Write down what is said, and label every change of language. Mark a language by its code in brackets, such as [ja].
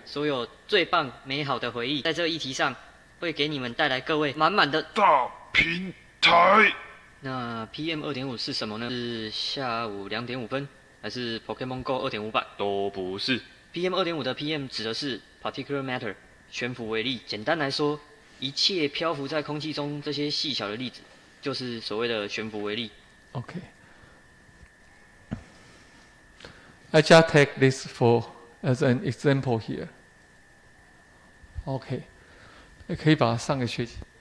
[zh] 所有最棒美好的回忆，在这个议题上会给你们带来各位满满的大平台。那 PM 2.5是什么呢？是下午2点5分，还是 Pokemon Go 2.5版？都不是。 PM 2.5的 PM 指的是 [en] particular matter， [zh] 悬浮微粒。简单来说，一切漂浮在空气中这些细小的粒子，就是所谓的悬浮微粒。 [en] Okay. I just take this as an example here. Okay. [zh] 可以把上个学期。